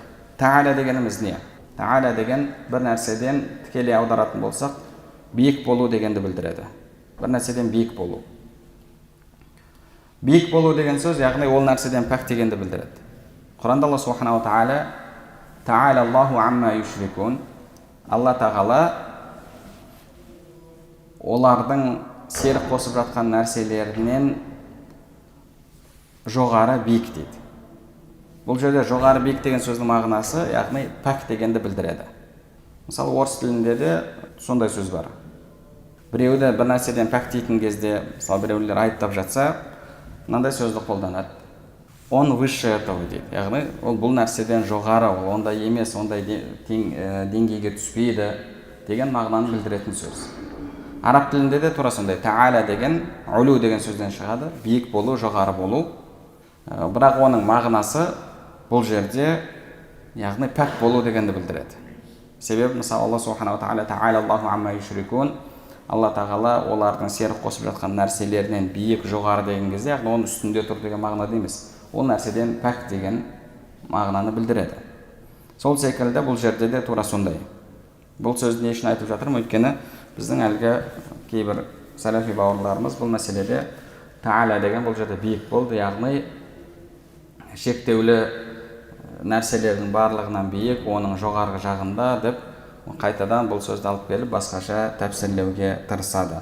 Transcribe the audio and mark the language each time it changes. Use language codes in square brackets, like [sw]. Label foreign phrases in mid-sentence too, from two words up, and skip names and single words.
[kk] Та'ала дегеніміз не? Та'ала деген бір нәрседен тікелей аударатын болсақ, биік болу дегенді білдіреді. Бір нәрседен биік болу. Биік болу деген сөз, яғни ол нәрседен пәк дегенді білдіреді. [ar] Құранда الله سبحانه وتعالى تعالى الله عما يشركون, [kk] Алла тағала олардың серік қосып жатқан нәрселерінен жоғары биік дейді. Бұл жерде жоғары биік деген сөздің мағынасы, яғни пәк дегенді білдіреді. Мысалы, орыс тілінде де сондай сөз бар. Біреуді бір нәрседен пәк дейтін кезде, мысалы, біреулер айыптап жатса, мынандай сөзді қолданады: [ru] он выше этого дейді. [kk] Яғни ол бұл нәрседен жоғары, ол ондай емес, ондай деңгейге түспейді деген мағынаны білдіретін сөз. Араб тілінде де тура сондай. Та'ала деген улу деген сөзден шығады, биік болу, жоғары болу. Бірақ оның мағынасы бұл жерде, яғни пәк болу дегенді білдіреді. Себебі, мысалы, [ar] الله سبحانه وتعالى تعالى الله عما يشركون, [kk] Алла тағала олардың серік қосып жатқан нәрселерінен биік, жоғары деген кезде, яғни оның үстінде тұр деген мағынада емес, ол нәрседен пәк деген мағынаны білдіреді. Сол секілді бұл жерде де тура сондай. Бұл сөзді не үшін айтып жатырмын? Өйткені біздің әлгі кейбір сәләфи бауырларымыз бұл мәселеде та'ала деген бұл жерде биік болды, яғни шектеулі нәрселердің барлығынан биік, оның жоғарғы жағында деп қайтадан бұл сөзді алып келіп басқаша тәпсірлеуге тырысады.